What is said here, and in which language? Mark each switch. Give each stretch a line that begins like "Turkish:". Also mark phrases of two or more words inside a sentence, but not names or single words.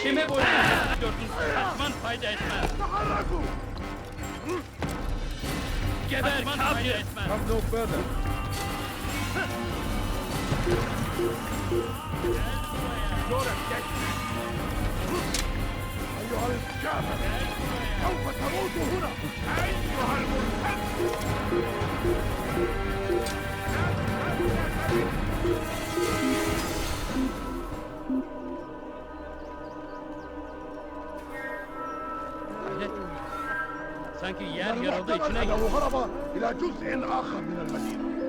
Turkish: Kime boyun eğmek istiyorsun? Kaçman fayda etmez. Geber kafir!
English: Come no further.
Arabic: أيها الكافر سوف تموت هنا أيها
Turkish: Sanki yer yarıldı içine girdi.
Arabic: أنه هرب إلى جزء آخر من المدينة.